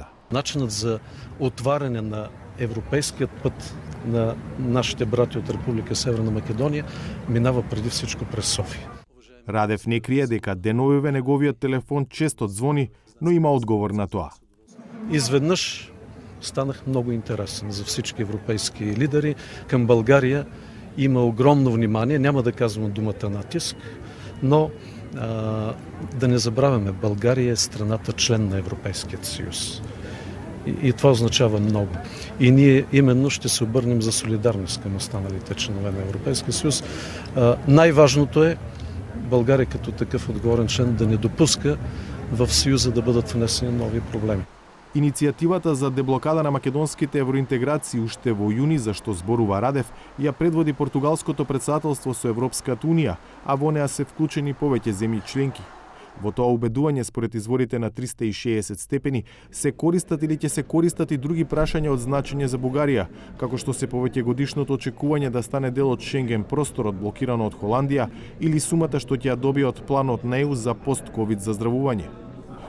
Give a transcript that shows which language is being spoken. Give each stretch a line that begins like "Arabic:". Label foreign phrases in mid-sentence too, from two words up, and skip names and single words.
Macedonian: Начинот за отварање на европейскиот пат на нашите брати од Република Северна Македонија минава
Bulgarian: преди всичко през
Macedonian: Софија. Радев не крие дека деновиве неговиот телефон често звони, но има одговор на тоа.
Bulgarian: Изведнаш станах многу интересен за всички европейски лидери. Кам Българија има огромно внимание, нема да казвам думата натиск, но да не забравяме, Българија е страната член на Европейскиот съюз. И това означава много. И ние именно ще се обърнем за солидарност към останалите членове на Европейския съюз. Най-важното е България като такъв отговорен член да не допуска в Съюза да бъдат внесени нови проблеми.
Macedonian: Иницијативата за деблокада на македонските евроинтеграции уште во јуни, за што зборува Радев, ја предводи португалското председателство со Европската унија, а во неа се вклучени повеќе земји членки. Во тоа убедување, според изворите на 360 степени, се користат или ќе се користат и други прашања од значење за Бугарија, како што се повеќе годишното очекување да стане дел од Шенген просторот блокирано од Холандија или сумата што ќе ја добие од планот на ЕУ за пост-ковид заздравување.